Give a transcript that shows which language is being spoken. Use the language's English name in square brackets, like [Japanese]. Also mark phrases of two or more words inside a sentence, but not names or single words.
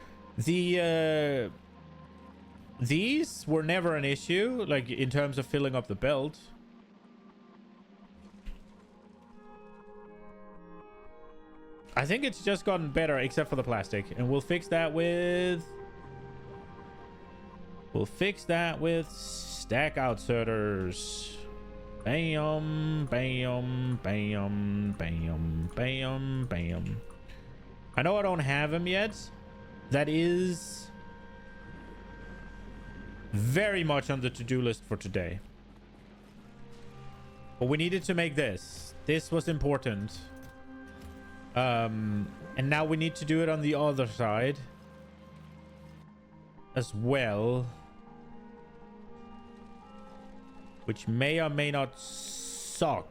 [English] These were never an issue, like in terms of filling up the belt. I think it's just gotten better except for the plastic. And we'll fix that with... We'll fix that with stack outserters. Bam, bam, bam, bam, bam, bam. I know I don't have them yet. That is very much on the to-do list for today. But we needed to make this. This was important. And now we need to do it on the other side as well, which may or may not suck.